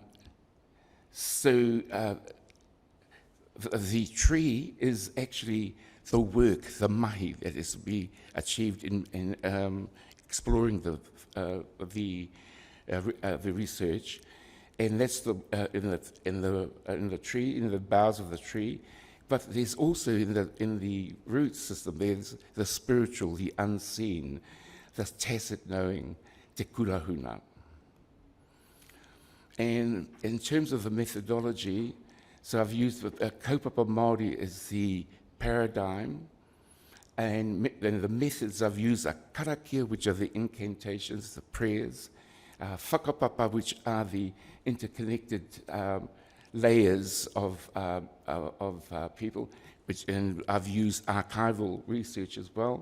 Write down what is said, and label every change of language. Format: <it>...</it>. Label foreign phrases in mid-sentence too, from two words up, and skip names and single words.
<en>The tree is actually the work, the mahi that is to be achieved in exploring the research, and that's in the tree, in the boughs of the tree. But there's also in the root system, there's the spiritual, the unseen, the tacit knowing,</en> <mi>te kurahuna.</mi> <en>And in terms of the methodology, so I've used</en> <mi>kaupapa Māori</mi> <en>as the paradigm, and the methods I've used are karakia, which are the incantations, the prayers, whakapapa, which are the interconnected layers of people, and I've used archival research as well.</en>